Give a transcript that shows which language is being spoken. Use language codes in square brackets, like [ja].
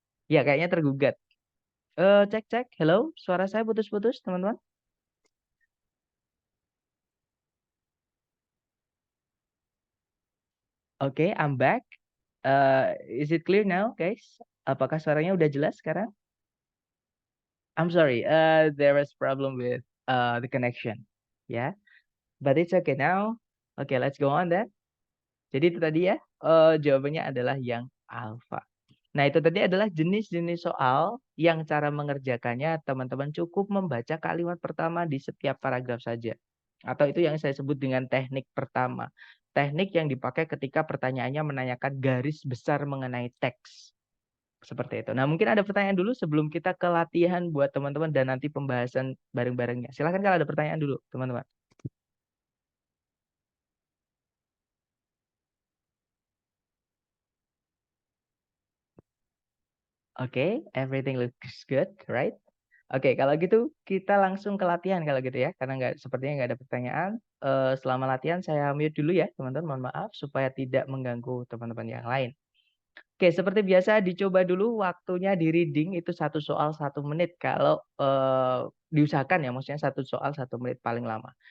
[id] Ya, kayaknya tergugat. Cek cek. [en] Hello, [id] suara saya putus-putus, teman-teman. [en] Oke, I'm back. Is it clear now, guys? [id] Apakah suaranya udah jelas sekarang? [en] I'm sorry, there was problem with the connection. Yeah, but it's okay now. Okay, let's go on then. [id] Jadi itu tadi ya, jawabannya adalah yang alpha. Nah, itu tadi adalah jenis-jenis soal yang cara mengerjakannya teman-teman cukup membaca kalimat pertama di setiap paragraf saja. Atau itu yang saya sebut dengan teknik pertama. Teknik yang dipakai ketika pertanyaannya menanyakan garis besar mengenai teks. Seperti itu. Nah, mungkin ada pertanyaan dulu sebelum kita ke latihan buat teman-teman dan nanti pembahasan bareng-barengnya. Silahkan kalau ada pertanyaan dulu, teman-teman. [en] Oke, everything looks good, right? [id] Oke, kalau gitu kita langsung ke latihan kalau gitu ya, karena sepertinya nggak ada pertanyaan. Selama latihan saya mute dulu ya, teman-teman. Mohon maaf supaya tidak mengganggu teman-teman yang lain. Oke, seperti biasa dicoba dulu waktunya di reading itu 1 soal 1 menit. Kalau diusahakan ya, maksudnya 1 soal 1 menit paling lama.